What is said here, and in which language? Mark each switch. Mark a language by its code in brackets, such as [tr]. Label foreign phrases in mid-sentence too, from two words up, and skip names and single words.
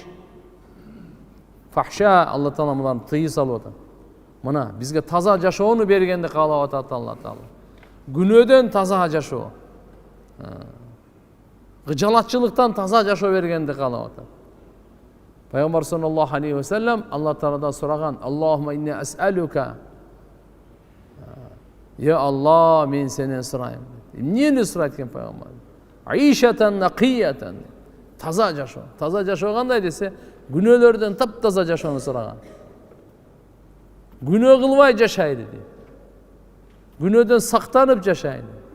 [ky] Фахша Алла Таала муларны тыйуу салып атат. Мына бизге таза жашоону бергенди каалап атат Алла Таала. Күнөөдөн таза жашоо. Гыжалатчылыктан таза жашоо бергенди каалап атат. Пайгамбар [ar] صلى الله عليه وسلم [ky] Алла Тааладан сураган: [ar] "اللهم إني أسألك". [ky] Я Алла, мен сенен сурайм. Эмнени сурайт экен пайгамбар? [ar] عيشة نقية. [ky] Таза жашоо. Таза жашоо кандай десе, күнөөлөрдөн таптаза жашоону сураган. Күнөө кылбай жашайды дейт. Күнөөдөн сактанып жашайды.